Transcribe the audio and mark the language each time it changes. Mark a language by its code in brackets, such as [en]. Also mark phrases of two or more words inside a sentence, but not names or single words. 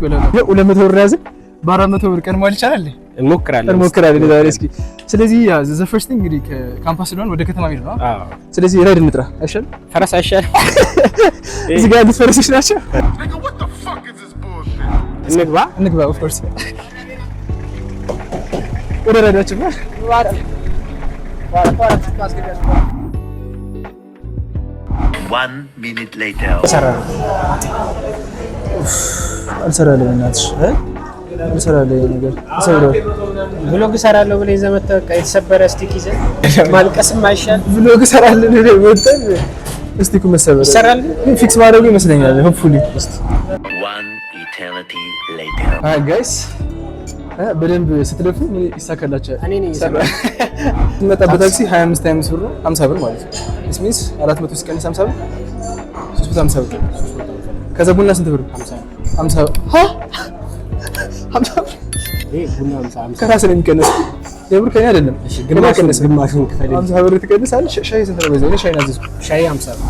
[am] 200 ብር ያዝን በ400 ብር ቀን ማለት ይቻላል። እንሞክራለን ዛሬ እስኪ። ስለዚህ ያ [en] the first thing [am] እንግዲህ ከካምፓስ ስለሆነ ወደ ከተማ ሄድ ነው። አዎ ስለዚህ ራይድ እንጥራ አይሻል? ፈረስ አይሻል? እዚህ ጋር ያሉት ፈረሶች ናቸው። እንግባ [en] of course [am] ወደ ራይዳችን ነው። [en] One minute later. [am] አልሰራለሁ እናትሽ አልሰራለሁ ነገር ተሰብሮ ብሎግ እሰራለሁ ብለህ ይዘህ መጣ። በቃ የተሰበረ ስቲክ ይዘህ ማልቀስም አይሻል? ብሎግ እሰራለሁ ነው ወጣን። ስቲኩ መሰበር ይሰራል ፊክስ ማድረጉ ይመስለኛል። ሆፕፉሊ [en] One eternity later. [am] ጋይስ በደንብ ስትለፉ ምን ይሳካላችኋል? እኔ ነኝ ይሰራል። መጣበት ታክሲ 25 ብር ነው 50 ብር ማለት ነው። [en] this means [am] 400 ሲቀንስ 50 ብር 350 ብር። ከዛ ቡና ስንት ብር? 50 ሃ 50 ይሄ ቡና 50 ከራስ ነው የሚቀነስ። የብር ከኛ አይደለም። እሺ ግማሹን ክፈል። 50 ብር ትቀንሳለህ። ሻይ ስንት ነው? በዚህ ሻይ ናዝዝ ሻይ 50 ብር።